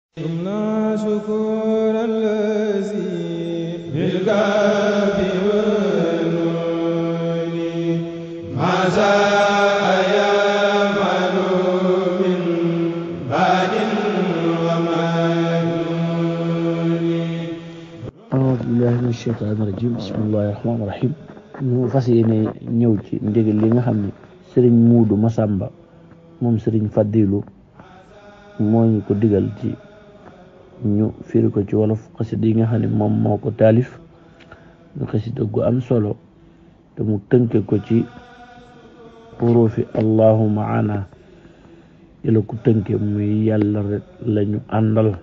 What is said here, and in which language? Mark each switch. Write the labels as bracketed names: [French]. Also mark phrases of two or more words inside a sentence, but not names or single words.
[Arabic] شكور الذي بالقلب والنون ما شاء يعمل من بعد ومكنون. أعوذ بالله من الشيطان الرجيم. بسم الله الرحمن الرحيم. [Wolof] ñu fas yéene ñëw ci ndigal li nga xam ne sëriñ Muudu Masamba moom sëriñ Fadilu moo ñu ko digal ci ñu firi ko ci wolof. xasida yi nga xam ne moom moo ko taalif ñu xasida gu am solo te mu tënke ko ci xuruufi allahu maana yàlla ku tënke muy yàlla rek lañu àndal.